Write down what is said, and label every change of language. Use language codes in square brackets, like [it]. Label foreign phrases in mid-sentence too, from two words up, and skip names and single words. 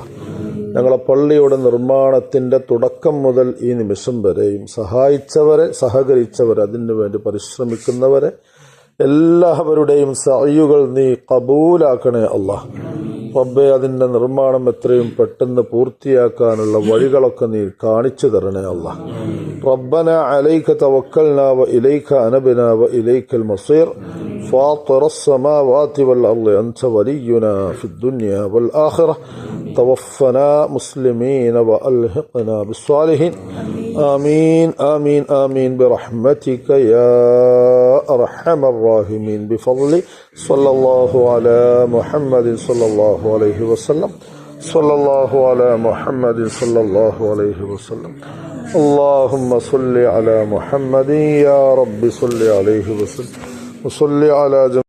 [ml] ഞങ്ങളെ പള്ളിയുടെ നിർമ്മാണത്തിൻ്റെ തുടക്കം മുതൽ ഈ നിമിഷം വരെയും സഹായിച്ചവരെ, സഹകരിച്ചവരെ, അതിനു വേണ്ടി പരിശ്രമിക്കുന്നവരെ എല്ലാവരുടെയും സഅയുകൾ നീ കബൂലാക്കണേ അല്ലാഹ്. റബ്ബേ, അതിൻ്റെ നിർമ്മാണം എത്രയും പെട്ടെന്ന് പൂർത്തിയാക്കാനുള്ള വഴികളൊക്കെ നീ കാണിച്ചു തരണേ അല്ലാഹ്. [ar] ربنا عليك توكلنا وإليك أنبنا وإليك المصير فاطر السماوات والأرض أنت ولينا في الدنيا والآخرة توفنا مسلمين وألحقنا بالصالحين آمين آمين آمين برحمتك يا أرحم الراحمين بفضل صلى الله على محمد صلى الله عليه وسلم صلى الله على محمد صلى الله عليه وسلم اللهم صل على محمد يا رب صل عليه وسلم وصل على